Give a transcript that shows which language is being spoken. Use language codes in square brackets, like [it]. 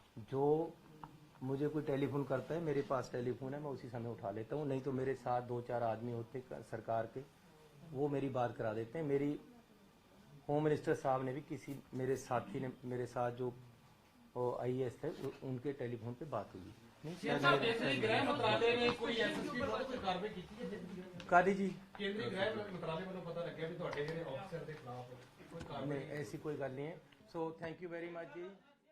[hi] जो मुझे कोई टेलीफोन करता है, मेरे पास टेलीफोन है, मैं उसी समय उठा लेता हूँ, नहीं तो मेरे साथ 2-4 आदमी होते सरकार के, वो मेरी बात करा देते हैं। मेरी होम मिनिस्टर साहब ने भी किसी मेरे साथी ने, मेरे साथ जो IAS थे, उनके टेलीफोन पे बात हुई। गृह मंत्रालय ने कोई एसएसपी विरुद्ध कोई कार्रवाई की है? कादी जी, केंद्रीय गृह मंत्रालय [pa] ਵੱਲੋਂ ਪਤਾ ਲੱਗਿਆ ਵੀ ਤੁਹਾਡੇ ਜਿਹੜੇ ਅਫਸਰ ਦੇ ਖਿਲਾਫ ਕੋਈ ਕਾਰਵਾਈ [hi] नहीं, ऐसी कोई गल नहीं है। So [en] thank you very much [hi] ji.